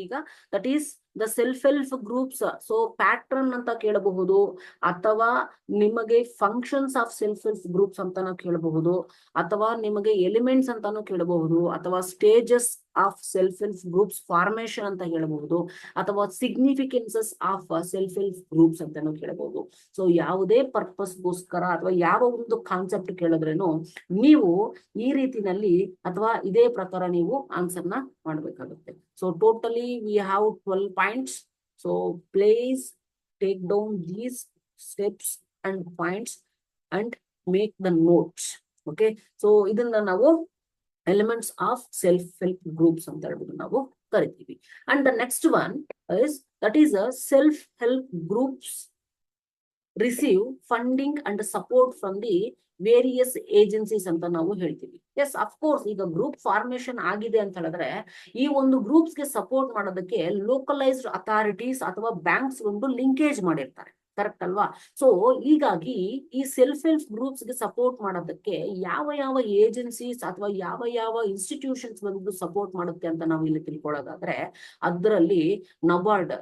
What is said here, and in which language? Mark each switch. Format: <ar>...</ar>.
<kn>ಈಗ</kn> <en>That is the self help groups.</en> <kn>So pattern ಅಂತ ಕೇಳಬಹುದು, ಅಥವಾ ನಿಮಗೆ functions of self help groups ಅಂತಾನು ಕೇಳಬಹುದು, ಅಥವಾ ನಿಮಗೆ ಎಲಿಮೆಂಟ್ಸ್ ಅಂತಾನು ಕೇಳಬಹುದು, ಅಥವಾ stages of self help groups formation ಅಂತ ಹೇಳಬಹುದು, ಅಥವಾ significances of self help groups ಅಂತಾನು ಕೇಳಬಹುದು. ಸೊ ಯಾವುದೇ ಪರ್ಪಸ್ಗೋಸ್ಕರ ಅಥವಾ ಯಾವ ಒಂದು ಕಾನ್ಸೆಪ್ಟ್ ಕೇಳಿದ್ರೇನು ನೀವು ಈ ರೀತಿನಲ್ಲಿ ಅಥವಾ ಇದೇ ಪ್ರಕಾರ ನೀವು ಆನ್ಸರ್ ನ ಮಾಡಬೇಕಾಗುತ್ತೆ.</kn> <en>So totally we have 12 points. So please take down these steps and points and make the notes.</en> <kn>Okay, so ಇದನ್ನ ನಾವು</kn> <en>elements of self help groups</en> <kn>ಅಂತ ಹೇಳ್ಬಿಟ್ಟು ನಾವು ಕರಿತೀವಿ.</kn> <en>And the next one is that is a self help groups receive funding and support from the various agencies</en> <kn>ಅಂತ ನಾವು ಹೇಳ್ತೀವಿ. S, of course ಈಗ ಗ್ರೂಪ್ ಫಾರ್ಮೇಶನ್ ಆಗಿದೆ ಅಂತ ಹೇಳಿದ್ರೆ ಈ ಒಂದು ಗ್ರೂಪ್ಸ್ ಗೆ ಸಪೋರ್ಟ್ ಮಾಡೋದಕ್ಕೆ ಲೋಕಲೈಸ್ಡ್ ಅಥಾರಿಟೀಸ್ ಅಥವಾ ಬ್ಯಾಂಕ್ಸ್ ಒಂದು ಲಿಂಕೇಜ್ ಮಾಡಿರ್ತಾರೆ, ಕರೆಕ್ಟ್ ಅಲ್ವಾ? ಸೊ ಹೀಗಾಗಿ ಈ ಸೆಲ್ಫ್ ಹೆಲ್ಪ್ ಗ್ರೂಪ್ಸ್ ಗೆ ಸಪೋರ್ಟ್ ಮಾಡೋದಕ್ಕೆ ಯಾವ ಯಾವ ಏಜೆನ್ಸೀಸ್ ಅಥವಾ ಯಾವ ಯಾವ ಇನ್ಸ್ಟಿಟ್ಯೂಷನ್ಸ್ ಬಂದು ಸಪೋರ್ಟ್ ಮಾಡುತ್ತೆ ಅಂತ ನಾವು ಇಲ್ಲಿ ತಿಳ್ಕೊಳ್ಳೋದಾದ್ರೆ ಅದರಲ್ಲಿ ನಬಾರ್ಡ್.</kn>